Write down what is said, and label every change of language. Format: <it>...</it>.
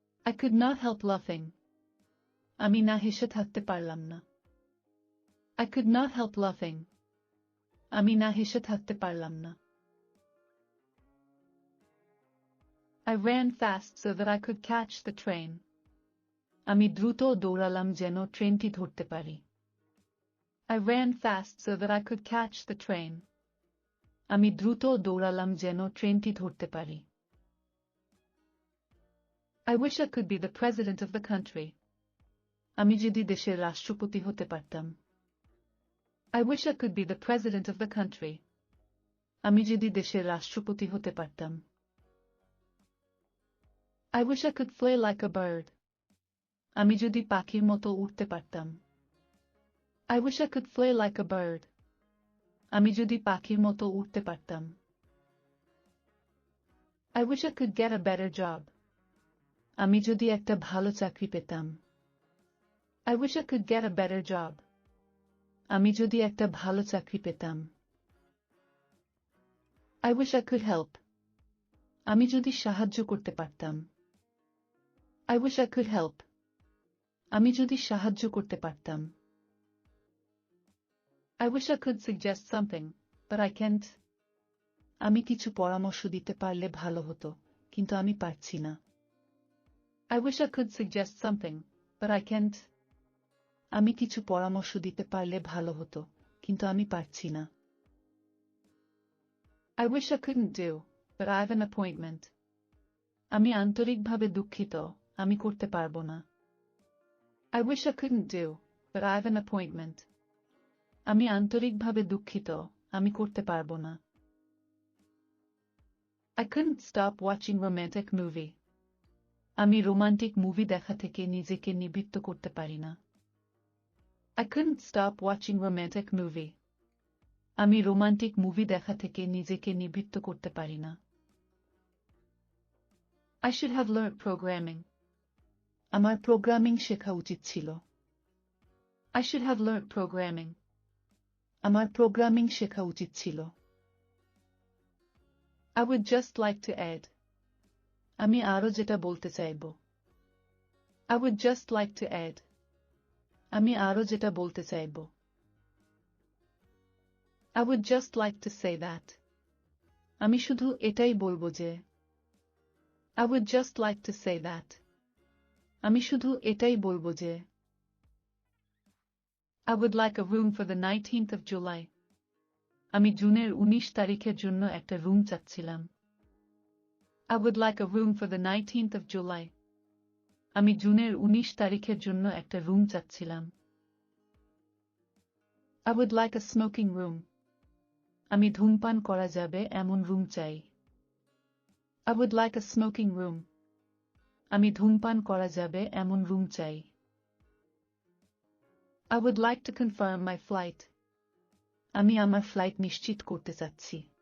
<en>I could not help laughing.</en> <bn>আমি না হেসে থাকতে পারলাম না।</bn> <en>I could not help laughing.</en> <bn>আমি না হেসে থাকতে পারলাম না।</bn> <en>I ran fast so that I could catch the train.</en> <bn>আমি দ্রুত দৌড়ালাম যেন ট্রেনটি ধরতে পারি।</bn> <en>I ran fast so that I could catch the train.</en> <bn>আমি দ্রুত দৌড়ালাম যেন ট্রেনটি ধরতে পারি।</bn> <en>I wish I could be the president of the country.</en> <bn>আমি যদি দেশের রাষ্ট্রপতি হতে পারতাম।</bn> <en>I wish I could be the president of the country.</en> <bn>আমি যদি দেশের রাষ্ট্রপতি হতে পারতাম।</bn> <en>I wish I could fly like a bird.</en> <bn>আমি যদি পাখির মতো উড়তে পারতাম।</bn> <en>I wish I could fly like a bird.</en> <bn>আমি যদি পাখির মতো উড়তে পারতাম।</bn> <en>I wish I could get a better job.</en> <bn>আমি যদি একটা ভালো চাকরি পেতাম।</bn> <en>I wish I could get a better job.</en> <bn>আমি যদি একটা ভালো চাকরি পেতাম।</bn> <en>I wish I could help.</en> <bn>আমি যদি সাহায্য করতে পারতাম।</bn> <en>I wish I could help.</en> <bn>আমি যদি সাহায্য করতে পারতাম।</bn> <en>I wish I could suggest something, but I can't.</en> <bn>আমি কিছু পরামর্শ দিতে পারলে ভালো হতো, কিন্তু আমি পারছি না।</bn> <en>I wish I could suggest something, but I can't.</en> <bn>আমি কিছু পরামর্শ দিতে পারলে ভালো হতো, কিন্তু আমি পারছি না।</bn> <en>I wish I couldn't do, but I have an appointment.</en> <bn>আমি আন্তরিকভাবে দুঃখিত, আমি করতে পারবো না।</bn> <en>I wish I couldn't do, but I have an appointment.</en> <bn>আমি আন্তরিকভাবে দুঃখিত, আমি করতে পারবো না।</bn> <en>I couldn't stop watching romantic movie.</en> <bn>আমি রোমান্টিক মুভি দেখা থেকে নিজেকে নিবৃত্ত করতে পারি না।</bn> <en>I couldn't stop watching romantic movie.</en> <bn>আমি রোমান্টিক মুভি দেখা থেকে নিজেকে নিবৃত্ত করতে পারি না।</bn> <en>I should have learned programming.</en> <bn>আমার প্রোগ্রামিং শেখা উচিত ছিল।</bn> <en>I should have learned programming.</en> <bn>আমার প্রোগ্রামিং শেখা উচিত ছিল।</bn> <en>I would just like to add.</en> <bn>আমি আরো যেটা বলতে চাইব।</bn> <en>I would just like to add.</en> <bn>আমি আরো যেটা বলতে চাইব।</bn> <en>I would just like to say that.</en> <bn>আমি শুধু এটাই বলবো যে।</bn> <en>I would just like to say that.</en> <bn>আমি শুধু এটাই বলবো যে।</bn> <en>I would like a room for the 19th of July.</en> <bn>আমি জুনের 19 তারিখের জন্য একটা রুম চাচ্ছিলাম।</bn> <en>I would like a room for the 19th of July.</en> <bn>আমি জুনের 19 তারিখের জন্য একটা রুম চাচ্ছিলাম।</bn> <en>I would like a smoking room.</en> <bn>আমি ধূমপান করা যাবে এমন রুম চাই।</bn> <en>I would like a smoking room.</en> <bn>আমি ধূমপান করা যাবে এমন রুম চাই।</bn> <en>I would like to confirm my flight.</en> <bn>আমি আমার ফ্লাইট নিশ্চিত করতে চাচ্ছি।</bn>